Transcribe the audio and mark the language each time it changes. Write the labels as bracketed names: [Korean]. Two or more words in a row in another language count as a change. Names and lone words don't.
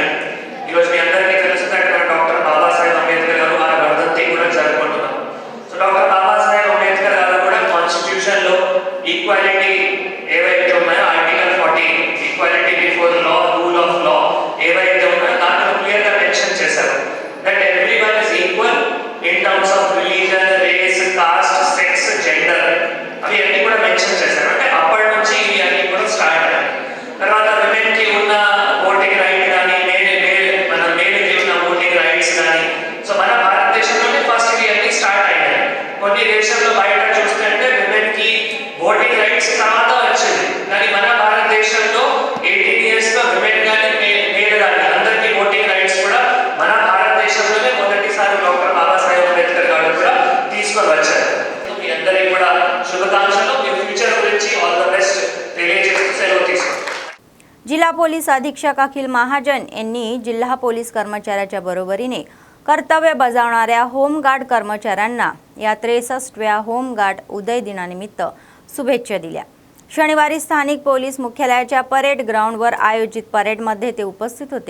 [Telugu] ఈరోజు మీ అందరికీ తెలుస్తున్నట్టు డాక్టర్ బాబాసాహెబ్ అంబేద్కర్ గారు వారి వర్ధంతి కూడా జరుపుకుంటున్నాం। సో డాక్టర్ బాబాసాహెబ్ అంబేద్కర్ గారు కూడా కాన్స్టిట్యూషన్లో ఈక్వాలిటీ ఏవైతే ఉన్నాయో [English] Article 14 equality before law, rule of law [Telugu] ఏవైతే ఉన్నాయో దాంట్లో క్లియర్గా మెన్షన్ చేశారు [English] that everyone is equal in terms of religion, race, caste, sex, gender [Telugu] అవి అన్ని కూడా మెన్షన్ చేశారు। అంటే అప్పటి నుంచి ఇవి అన్ని కూడా స్టార్ట్ అయ్యాయి। తర్వాత విమెన్కి ఉన్న [English] voting right [Telugu] కానీ మన మేలుకి ఉన్న [English] voting rights [Telugu] కానీ సో మన భారతదేశంలోనే ఫస్ట్ ఇవి అన్ని స్టార్ట్ అయ్యాయి। కొన్ని దేశాల్లో బయట చూస్తుంటే విమెన్కి [English] voting rights [Telugu] తర్వాత వచ్చింది, కానీ మన భారతదేశంలో 18 ఇయర్స్ లో విమెన్ కానీ మేల్ కానీ అందరికీ [English] voting rights [Telugu] కూడా మన భారతదేశంలోనే మొదటిసారి డాక్టర్ బాబాసాహెబ్ అంబేద్కర్ గారు కూడా తీసుకొని వచ్చారు। మీ అందరికీ కూడా శుభాకాంక్షలు। మీ ఫ్యూచర్ గురించి [English] all the best [Telugu] తెలియజేస్తూ సెలవు తీసుకుంటాం। [Marathi] जिल्हा पोलीस अधीक्षक अखिल महाजन यांनी जिल्हा पोलीस कर्मचाऱ्याच्या बरोबरीने कर्तव्य बजावणाऱ्या होमगार्ड कर्मचाऱ्यांना या 63व्या होमगार्ड उदय दिनानिमित्त शुभेच्छा दिल्या। शनिवारी स्थानिक पोलीस मुख्यालयाच्या परेड ग्राउंडवर आयोजित परेडमध्ये ते उपस्थित होते।